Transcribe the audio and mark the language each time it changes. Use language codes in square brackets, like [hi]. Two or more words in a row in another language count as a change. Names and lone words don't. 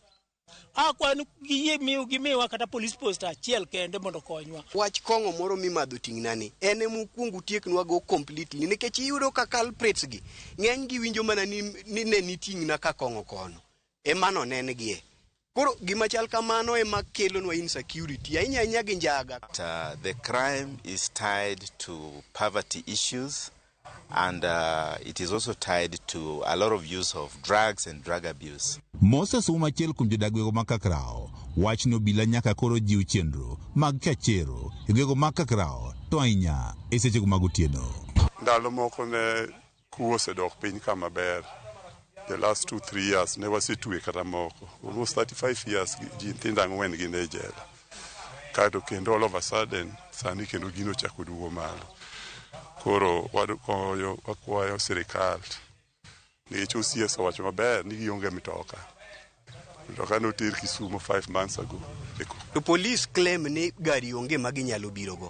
[luo] Akwayo ni giyie gimiwa kata police post achiel kende mondo konywa. Wach kong'o moro mimadho ting'nani en mokwongo tieknwa go completely nikech iyudo ka culprits gi ng'eny gi winjo mana ni ne niting'na ka kong'o kono emano nengie. Koro gima chal kamano ema kelonwa insecurity ahinya gi njaga. [en] The crime is tied to poverty issues and it is also tied to a lot of use of drugs and drug abuse. [luo] Moses umachiel kuom jodagwego ma Kakraw wachno bila nyaka koro jiw chenro mag chachero e gwego ma Kakraw to ahinya e sechego mag otieno. Ndalo moko ne kuo osedok piny kama ber. [en] The last 2-3 years [luo] ne wasetwe kata moko. [en] Almost 35 years [luo] ji nyithindo 4 gin e jela. Kato kendo [en] all of a sudden [luo] sani kendo gino chako duogo malo. Koro wakwayo sirikal nikech OCS owacho maber ni gionge mitoka. Mitoka noter Kisumu [en] 5 months ago. [luo] To [en] police claim [luo] ni gari onge ma ginyalo birogo.